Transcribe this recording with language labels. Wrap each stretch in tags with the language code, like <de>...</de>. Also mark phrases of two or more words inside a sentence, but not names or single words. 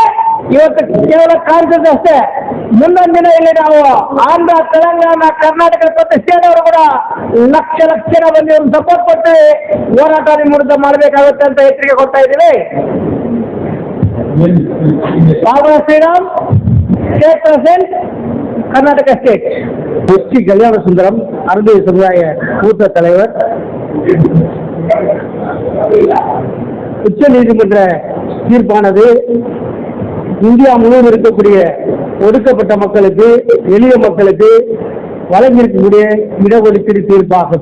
<kn>ಇವತ್ತು ಕೇವಲ ಕಾನ್ಸಸ್ ಅಷ್ಟೇ. ಮುಂದೊಂದು ದಿನ ಇಲ್ಲಿ ನಾವು ಆಂಧ್ರ, ತೆಲಂಗಾಣ, ಕರ್ನಾಟಕ ಮತ್ತು ಸ್ಟೇಟ್ನವರು ಕೂಡ ಲಕ್ಷ ಜನ ಬಂದು ಇವ್ರನ್ನ ಸಪೋರ್ಟ್ ಕೊಡ್ತೀವಿ. ಹೋರಾಟ ನಿಮ್ಮ ವಿರುದ್ಧ ಮಾಡಬೇಕಾಗುತ್ತೆ ಅಂತ ಎಚ್ಚರಿಕೆ ಕೊಡ್ತಾ ಇದ್ದೀವಿ. ಬಾಬು ಶ್ರೀರಾಮ್,</kn> <en>State President, Karnataka State.</en> <ta>எஸ்டி கல்யாண சுந்தரம், அருந்ததி சமுதாய மூத்த தலைவர். உச்ச நீதிமன்ற தீர்ப்பானது இந்தியா முழுவதும் இருக்கக்கூடிய ஒடுக்கப்பட்ட மக்களுக்கு, எளிய மக்களுக்கு வழங்கியிருக்கக்கூடிய இடஒதுக்கீடு தீர்ப்பாகும்.</ta>